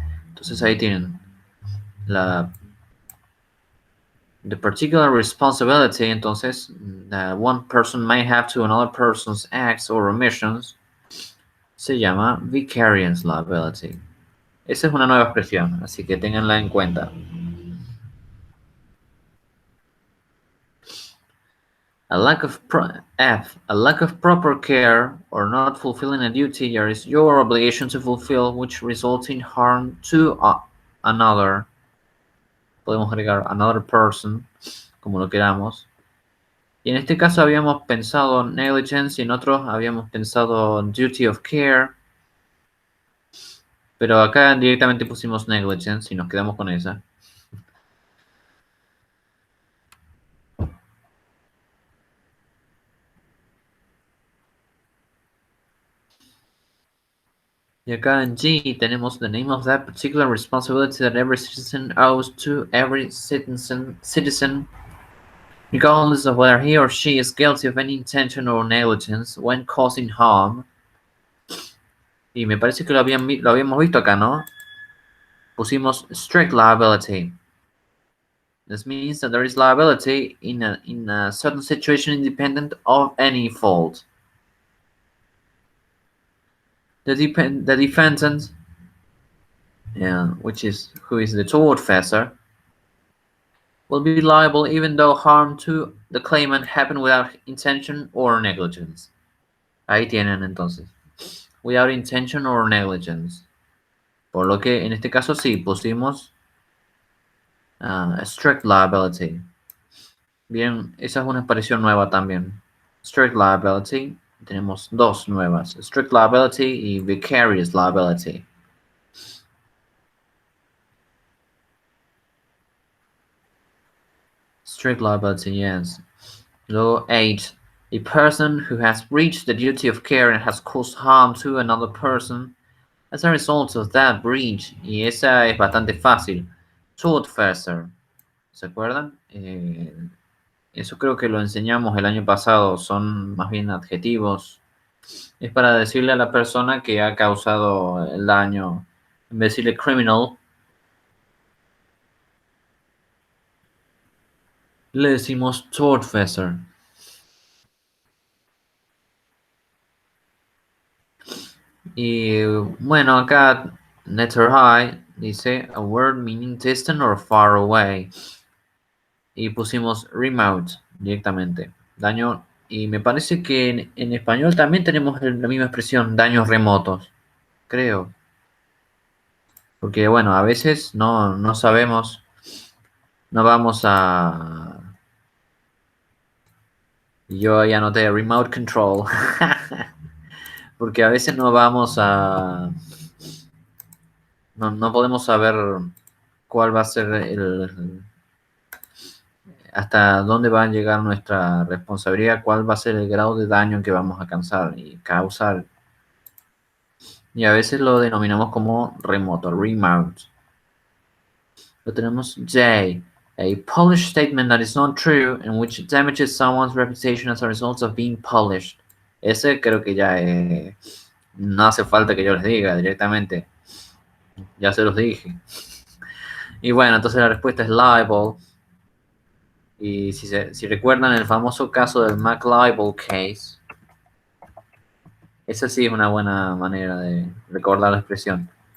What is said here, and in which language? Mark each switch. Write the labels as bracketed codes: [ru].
[es] Entonces ahí tienen [en] The particular responsibility, [es] entonces, [en] that one person may have to another person's acts or omissions, [es] se llama [en] vicarious liability. [es] Esa es una nueva expresión, así que ténganla en cuenta. [en] A lack of a lack of proper care or not fulfilling a duty or is your obligation to fulfill which results in harm to another. [es] Podemos agregar [en] another person, [es] como lo queramos. Y en este caso habíamos pensado negligence y en otros habíamos pensado duty of care. Pero acá directamente pusimos negligence y nos quedamos con esa. Y acá en G tenemos [en] the name of that particular responsibility that every citizen owes to every citizen regardless of whether he or she is guilty of any intention or negligence when causing harm. [es] Y me parece que lo habíamos visto acá, ¿no? Pusimos [en] strict liability. This means that there is liability in a certain situation independent of any fault. The defendant, who is the tortfeasor, will be liable even though harm to the claimant happened without intention or negligence. [es] Ahí tienen entonces. [en] Without intention or negligence. [es] Por lo que en este caso sí pusimos strict liability. Bien, esa es una expresión nueva también. Strict liability. Tenemos dos nuevas. Strict liability y vicarious liability. [en] Strict liability, yes. Law 8. A person who has breached the duty of care and has caused harm to another person as a result of that breach. [es] Y esa es bastante fácil. Tortfeasor. ¿Se acuerdan? Eso creo que lo enseñamos el año pasado. Son más bien adjetivos. Es para decirle a la persona que ha causado el daño. En vez de decirle criminal, le decimos tortfeasor. Y bueno, acá [en] letter I dice a word meaning distant or far away. [es] Y pusimos remote directamente. Daño. Y me parece que en español también tenemos la misma expresión, daños remotos. Creo. Porque bueno, a veces no sabemos. No vamos a. Yo ahí anoté remote control. Porque a veces no vamos a. No podemos saber cuál va a ser hasta dónde va a llegar nuestra responsabilidad, cuál va a ser el grado de daño que vamos a causar. Y a veces lo denominamos como remoto, remote. Lo tenemos [en] J, a published statement that is not true and which damages someone's reputation as a result of being published. [es] Ese creo que ya no hace falta que yo les diga directamente. Ya se los dije. Y bueno, entonces la respuesta es liable. Y si recuerdan el famoso caso del McLibel case, esa sí es una buena manera de recordar la expresión.